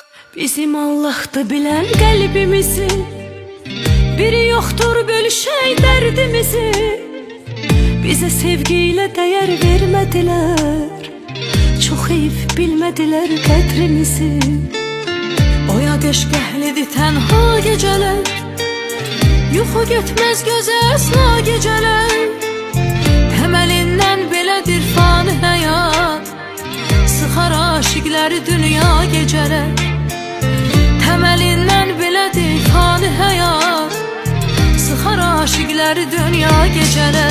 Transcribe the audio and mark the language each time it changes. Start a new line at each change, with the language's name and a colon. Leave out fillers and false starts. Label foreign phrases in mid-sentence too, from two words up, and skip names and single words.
Turkish: Bizim Allah'tı bilen kalbimizi, biri yoktur bölüşey derdimizi. Bize sevgiyle değer vermediler, çok eyip bilmediler kadrimizi.
Azerbaijani: Oya deşkəhlidi tənha gecələr, yuxu getməz gözə əsla gecələr. Təməlindən belədir fani həyat, sıxar aşiqləri dünya gecələr. Təməlindən belədir fani həyat, sıxar aşiqləri dünya gecələr.